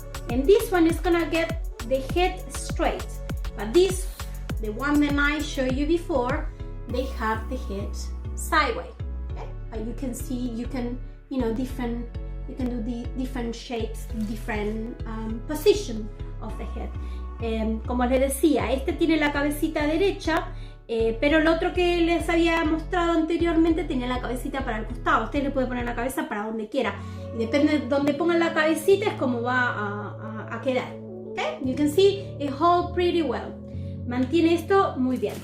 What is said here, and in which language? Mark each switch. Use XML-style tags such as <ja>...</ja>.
<en>And this one is gonna get the head straight, but this, the one that I showed you before, they have the head sideways. Okay? But you can see, you can do the different shapes, different position of the head.</en> <es>Como les decía, este tiene la cabecita derecha, pero el otro que les había mostrado anteriormente tenía la cabecita para el costado. Usted le puede poner la cabeza para donde quiera, y depende de donde pongan la cabecita es como va a quedar.</es> <en>Okay? You can see it holds pretty well.</en> <es>Mantiene esto muy bien.</es>